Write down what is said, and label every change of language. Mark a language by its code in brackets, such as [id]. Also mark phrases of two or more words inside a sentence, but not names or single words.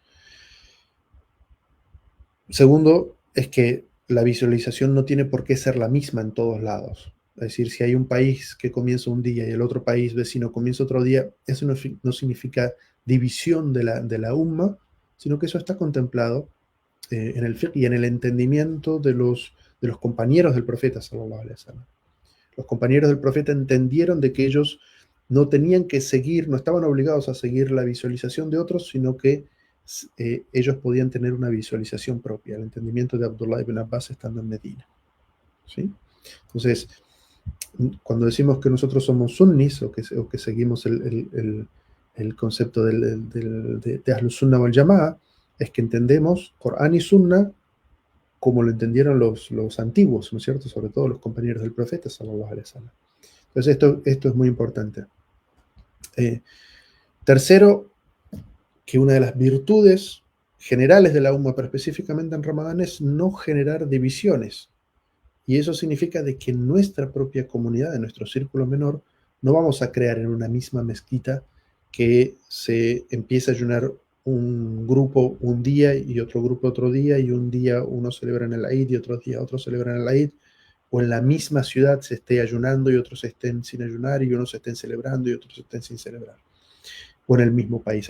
[es] Segundo, es que la visualización no tiene por qué ser la misma en todos lados. Es decir, si hay un país que comienza un día y el otro país vecino comienza otro día, eso no significa división de la umma, sino que eso está contemplado en el fiqh y en el entendimiento de los compañeros del profeta, [ar] صلى الله عليه وسلم. [es] Los compañeros del profeta entendieron de que ellos no tenían que seguir, no estaban obligados a seguir la visualización de otros, sino que ellos podían tener una visualización propia, el entendimiento de Abdullah ibn Abbas estando en Medina. ¿Sí? Entonces, cuando decimos que nosotros somos sunnis o que seguimos el concepto de [ar] أهل السنة والجماعة, [es] es que entendemos Corán y Sunna como lo entendieron los antiguos, ¿no es cierto? Sobre todo los compañeros del profeta, [ar] صلى الله عليه وسلم. [es] Entonces, esto es muy importante. Tercero, que una de las virtudes generales de la umma, pero específicamente en Ramadán, es no generar divisiones. Y eso significa de que en nuestra propia comunidad, en nuestro círculo menor, no vamos a crear en una misma mezquita que se empiece a ayunar un grupo un día y otro grupo otro día, y un día uno celebra en el Eid y otro día otros celebran el Eid, o en la misma ciudad se esté ayunando y otros estén sin ayunar, y unos estén celebrando y otros estén sin celebrar, o en el mismo país.